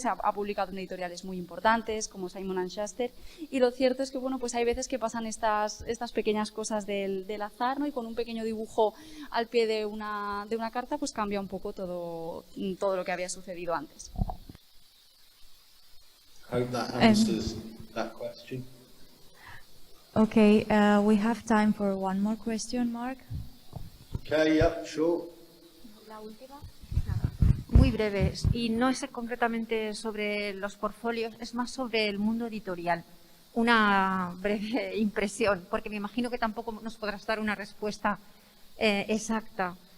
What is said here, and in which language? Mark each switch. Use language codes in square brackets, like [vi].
[es] Ha publicado en editoriales muy importantes como Simon & Schuster, y lo cierto es que bueno, pues hay veces que pasan estas pequeñas cosas del azar, ¿no? Y con un pequeño dibujo al pie de una carta pues cambia un poco todo lo que había sucedido antes. [en] Hope that answers that question. Okay, we have time for one more question, Mark. Okay, yeah, sure. [es] La última. Muy breves, y no es concretamente sobre los portfolios, es más sobre el mundo editorial. Una breve impresión, porque me imagino que tampoco nos podrás dar una respuesta exacta.